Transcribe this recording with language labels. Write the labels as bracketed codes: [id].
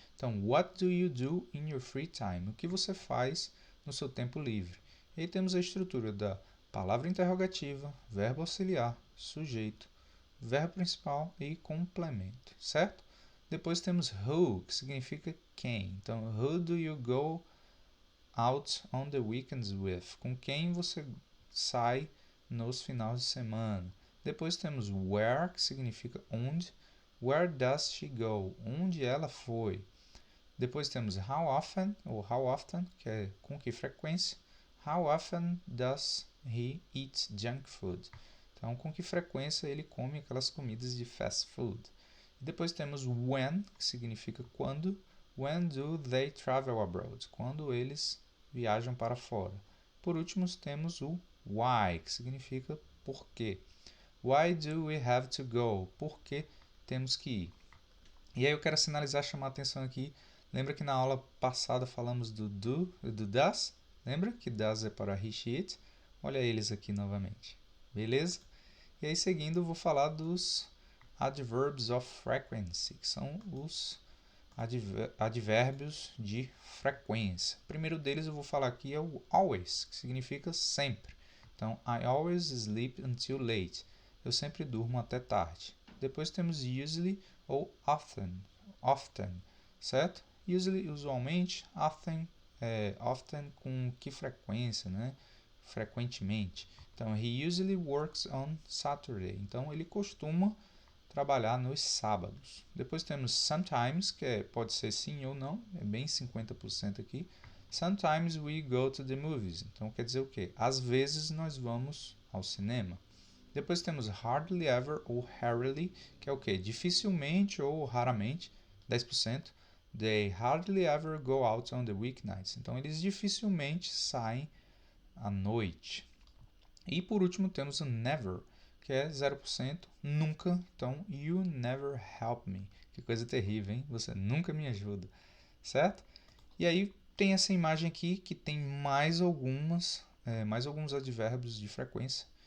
[pt] Então, [en] what do you do in your free time? [pt] O que você faz no seu tempo livre? E aí temos a estrutura da palavra interrogativa, verbo auxiliar, sujeito, verbo principal e complemento, certo? Depois temos who, que significa quem. [en] Então, who do you go out on the weekends with? [pt] Com quem você sai nos finais de semana. Depois temos where, que significa onde. [en] Where does she go? [pt] Onde ela foi? Depois temos how often, ou how often, que é com que frequência. [en] How often does he eat junk food? [pt] Então, com que frequência ele come aquelas comidas de fast food. Depois temos when, que significa quando. [en] When do they travel abroad? [pt] Quando eles viajam para fora. Por último, temos o why, que significa por quê. [en] Why do we have to go? [pt] Por que temos que ir? E aí eu quero sinalizar, chamar a atenção aqui. Lembra que na aula passada falamos do do e do does? Lembra que does é para he, she, it? Olha eles aqui novamente. Beleza? E aí seguindo eu vou falar dos adverbs of frequency, que são os advérbios de frequência. O primeiro deles eu vou falar aqui é o always, que significa sempre. [en] Então, I always sleep until late. [pt] Eu sempre durmo até tarde. Depois temos usually ou often, certo? Usually, usualmente, often com que frequência, né? Frequentemente. [en] Então, he usually works on Saturday. [pt] Então, ele costuma trabalhar nos sábados. Depois temos sometimes, que pode ser sim ou não, é bem 50% aqui. [en] Sometimes we go to the movies. [pt] Então quer dizer o quê? Às vezes nós vamos ao cinema. Depois temos hardly ever ou rarely, que é o quê? Dificilmente ou raramente, 10%. [en] They hardly ever go out on the weeknights. [pt] Então eles dificilmente saem à noite. E por último temos o never, que é 0%, nunca. Então, [en] you never help me. [pt] Que coisa terrível, hein? Você nunca me ajuda, certo? E aí tem essa imagem aqui que tem mais alguns advérbios de frequência.